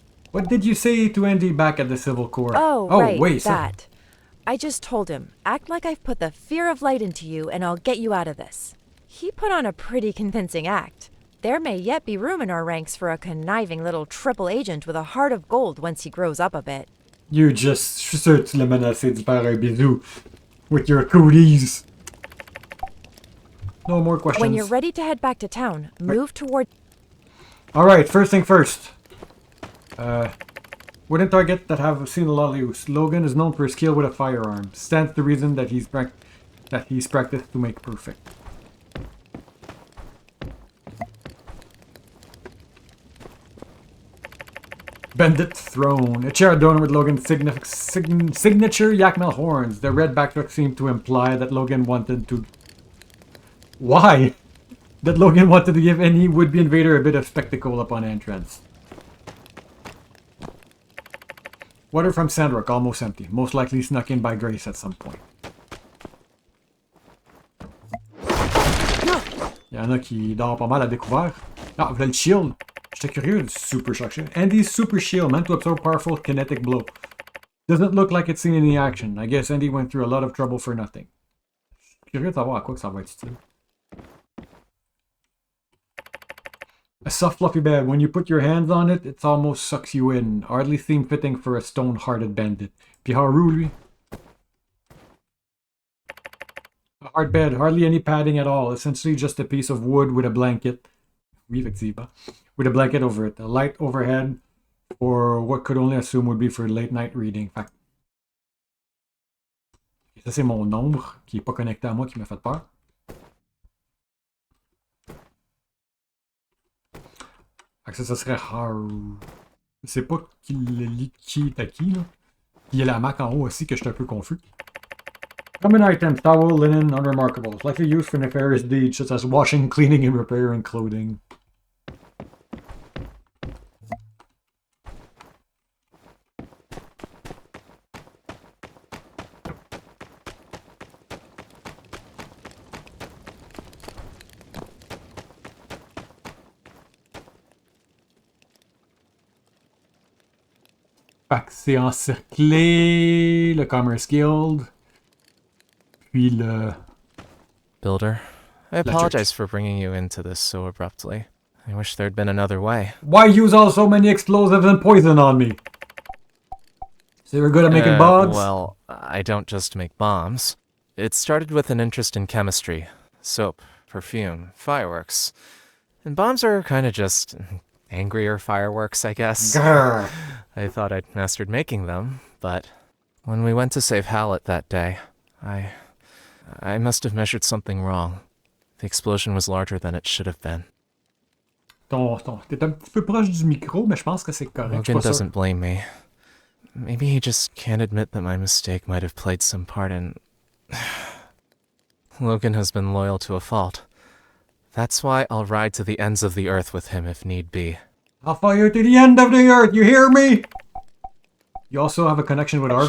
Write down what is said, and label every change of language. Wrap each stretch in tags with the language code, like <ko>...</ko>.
<en>What did you say to Andy back at the Civil Corps? Oh, right, wait, so- that. I just told him, act like I've put the fear of light into you and I'll get you out of this. He put on a pretty convincing act. There may yet be room in our ranks for a conniving little triple agent with a heart of gold once he grows up a bit. You just...</en> <fr>Je suis sûr que tu l'as menacé de faire un bisou.</fr> <en>With your cooties. No more questions. When you're ready to head back to town, move toward... Alright, first thing first. Wouldn't target that have seen a lot of use. Logan is known for his skill with a firearm. Stands to reason that he's practiced to make perfect. Bandit Throne. A chair adorned with Logan's signature Yakmel horns. The red backdrop seemed to imply that Logan wanted to... Why? That Logan wanted to give any would-be invader a bit of spectacle upon entrance. Water from Sandrock, almost empty. Most likely snuck in by Grace at some point.</en> <fr>Il y en a qui dort pas mal à découvert. Ah, vous voulez le shield? J'étais curieux du super shock.</fr> <en>Andy's super shield meant to absorb powerful kinetic blow. Doesn't look like it's seen any action. I guess Andy went through a lot of trouble for nothing.</en> <fr>Curieux de savoir à quoi que ça va être style.</fr> <en>A soft fluffy bed. When you put your hands on it, it almost sucks you in. Hardly seem fitting for a stone-hearted bandit.</en> <fr>Piharu, lui.</fr> <en>A hard bed. Hardly any padding at all. Essentially just a piece of wood with a blanket.</en> <fr>Oui, effectivement.</fr> <en>With a blanket over it. A light overhead for what could only assume would be for late night reading. Fact.</en> <fr>Ça, c'est mon ombre qui est pas connecté à moi qui m'a fait peur. Ça serait Haru. Je sais pas qui est à qui, là. Il y a la marque en haut aussi que je suis un peu confus.</fr> <en>Common items, towel, linen, unremarkable. Likely used for nefarious deeds such as washing, cleaning, and repairing clothing.</en> <fr>C'est encerclé, le Commerce Guild, puis le...</fr> <en>Builder, I apologize for bringing you into this so abruptly. I wish there'd been another way. Why use all so many explosives and poison on me? So you're good at making bombs? Well, I don't just make bombs. It started with an interest in chemistry. Soap, perfume, fireworks. And bombs are kind of just... angrier fireworks, I guess. Grr. I thought I'd mastered making them, but when we went to save Hallett that day, I must have measured something wrong. The explosion was larger than it should have been.</en> <fr>T'es un petit peu proche du micro, mais je pense que c'est correct.</fr> <en>Logan doesn't blame me. Maybe he just can't admit that my mistake might have played some part in... Logan has been loyal to a fault. That's why I'll ride to the ends of the earth with him if need be. I'll follow you to the end of the earth, you hear me? You also have a connection with Arvio?</en>